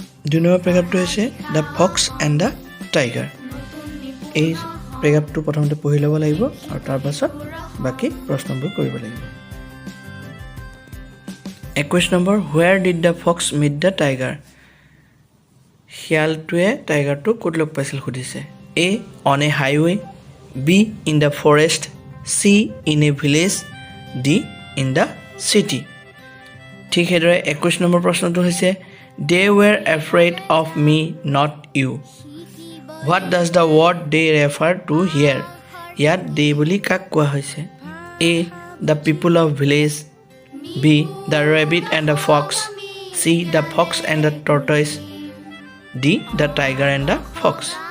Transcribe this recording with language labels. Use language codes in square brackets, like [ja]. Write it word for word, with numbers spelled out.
[as] দুই নম্বৰ প্ৰেগ্ৰাফটো হৈছে the fox and the tiger. এই প্ৰেগ্ৰাফটো প্ৰথমতে পঢ়ি ল'ব লাগিব আৰু তাৰপাছত বাকী প্ৰশ্নবোৰ কৰিব লাগিব। একৈছ number [en] where did the fox meet the tiger, [as] শিয়ালটোৱে টাইগাৰটো ক'ত লগ পাইছিল সুধিছে। [en] A on a highway, B in the forest, C in a village, D in the city. [as] ঠিক সেইদৰে একৈছ নম্বৰ প্ৰশ্নটো হৈছে [en] they were afraid of me not you, what does the word they refer to here, [as] ইয়াত they বুলি কাক কোৱা হৈছে? [en] A the people of village, B the rabbit and the fox, C the fox and the tortoise, D the tiger and the fox.